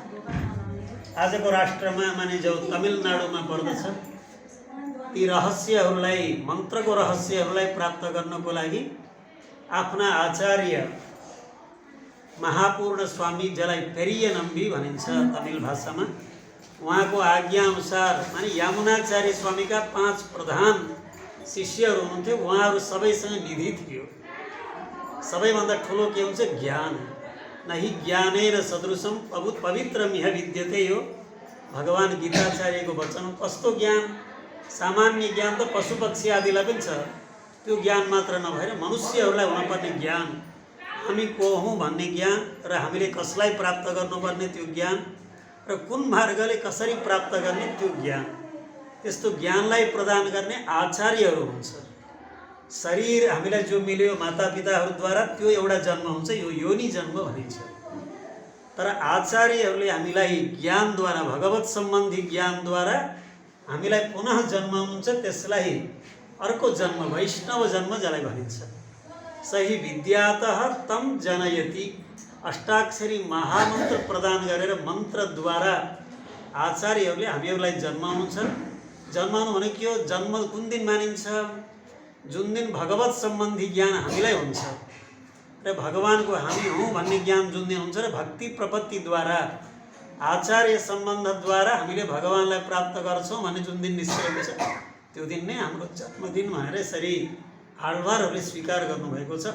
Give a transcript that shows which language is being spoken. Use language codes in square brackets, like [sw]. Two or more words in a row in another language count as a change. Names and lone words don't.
[ne] आजको राष्ट्रमा माने जो तमिलनाडुमा पर्दछ, ती रहस्यहरूलाई, मन्त्रको रहस्यहरूलाई प्राप्त गर्नको लागि आफ्ना आचार्य महापूर्ण स्वामी, जसलाई पेरिय नम्बी भनिन्छ तमिल भाषामा, उहाँको आज्ञा अनुसार माने यमुनाचार्य स्वामीका 5 प्रधान शिष्यहरू हुनुहुन्थ्यो। उहाँहरू सबैसँग निधि थियो। सबैभन्दा ठुलो के हुन्छ? ज्ञान। [sa] नहि ज्ञानेन सदृशम पवित्रमिह विद्यते, [ne] यो भगवान गीताचार्यको वचन। कस्तो ज्ञान? सामान्य ज्ञान त पशु पक्षी आदिलाई पनि छ, त्यो ज्ञान मात्र नभएर मनुष्यहरूलाई हुनुपर्ने ज्ञान, हामी को हौँ भन्ने ज्ञान र हामीले कसलाई प्राप्त गर्नुपर्ने त्यो ज्ञान र कुन मार्गले कसरी प्राप्त गर्ने त्यो ज्ञान, त्यस्तो ज्ञानलाई प्रदान गर्ने आचार्यहरू हुन्छ। शरीर हामीलाई जो मिल्यो मातापिताहरूद्वारा त्यो एउटा जन्म हुन्छ, यो योनि जन्म भनिन्छ। तर आचार्यहरूले हामीलाई ज्ञानद्वारा, भगवत सम्बन्धी ज्ञानद्वारा हामीलाई पुनः जन्माउनुहुन्छ। त्यसलाई अर्को जन्म, वैष्णव जन्म जसलाई भनिन्छ। [sa] सही विद्यातः तम जनयति, [ne] अष्टाक्षरी महामन्त्र प्रदान गरेर मन्त्रद्वारा आचार्यहरूले हामीहरूलाई जन्माउनुहुन्छ। जन्माउनु भनेको के हो? जन्म कुन दिन मानिन्छ? जुन दिन भगवत सम्बन्धी ज्ञान हामीलाई हुन्छ र भगवानको हामी हौँ भन्ने ज्ञान जुन दिन हुन्छ र भक्ति प्रपत्तिद्वारा, आचार्य सम्बन्धद्वारा हामीले भगवानलाई प्राप्त गर्छौँ भन्ने जुन दिन निश्चय हुन्छ, त्यो दिन नै हाम्रो जन्मदिन भनेर यसरी आழ்வாरहरूले स्वीकार गर्नुभएको छ।